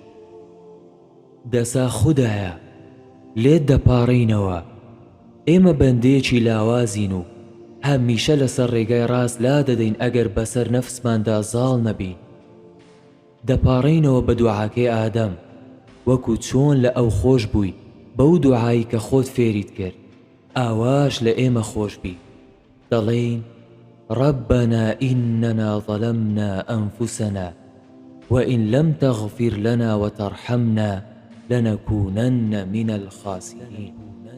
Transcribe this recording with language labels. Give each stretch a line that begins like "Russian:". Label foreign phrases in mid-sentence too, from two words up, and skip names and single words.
Central Kurdish: دەسا خودایە لێت دەپاڕینەوە، ئێمە بەندەیەکی لاوازین و هەمیشە لەسەر ڕێگای ڕاست لا دەدەین ئەگەر بەسەر نەفسماندا زاڵ نەبین. دەپاڕینەوە بە دوعاکەی ئادەم، وەکو چۆن لە ئەو خۆش بووی بەو دوعایی کە خۆت فێریت کرد ئاواش لە ئێمە خۆش بی.
Arabic: دەڵێین ربنا إننا ظلمنا أنفسنا وإن لم تغفر لنا وترحمنا لنكونن من الخاسرين.